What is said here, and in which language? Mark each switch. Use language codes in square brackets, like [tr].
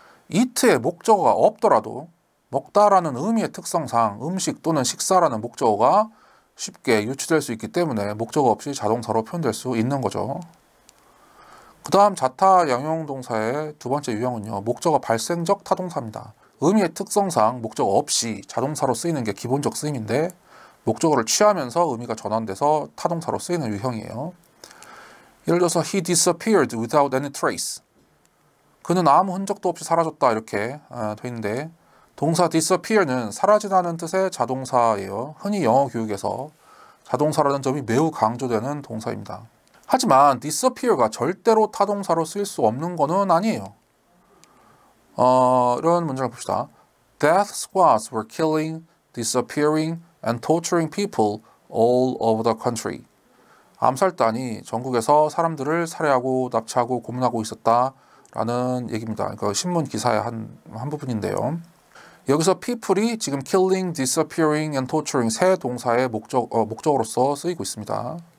[ko] eat의 목적어가 없더라도 먹다라는 의미의 특성상 음식 또는 식사라는 목적어가 쉽게 유추될 수 있기 때문에 목적어 없이 자동사로 표현될 수 있는 거죠. 그 다음 자타 양용 동사의 두 번째 유형은요. 목적어 발생적 타동사입니다. 의미의 특성상 목적어 없이 자동사로 쓰이는 게 기본적 쓰임인데 목적어를 취하면서 의미가 전환돼서 타동사로 쓰이는 유형이에요. 예를 들어서 [en] He disappeared without any trace. [ko] 그는 아무 흔적도 없이 사라졌다 이렇게 돼 있는데 동사 disappear는 사라지다는 뜻의 자동사예요. 흔히 영어 교육에서 자동사라는 점이 매우 강조되는 동사입니다. 하지만 disappear가 절대로 타동사로 쓰일 수 없는 거는 아니에요. 이런 문장을 봅시다. [en] Death squads were killing, disappearing and torturing people all over the country. [ko] 암살단이 전국에서 사람들을 살해하고 납치하고 고문하고 있었다라는 얘기입니다. 그러니까 신문 기사의 한 부분인데요. 여기서 people이 지금 [en] killing, disappearing and torturing [ko] 세 동사의 목적어로서 쓰이고 있습니다.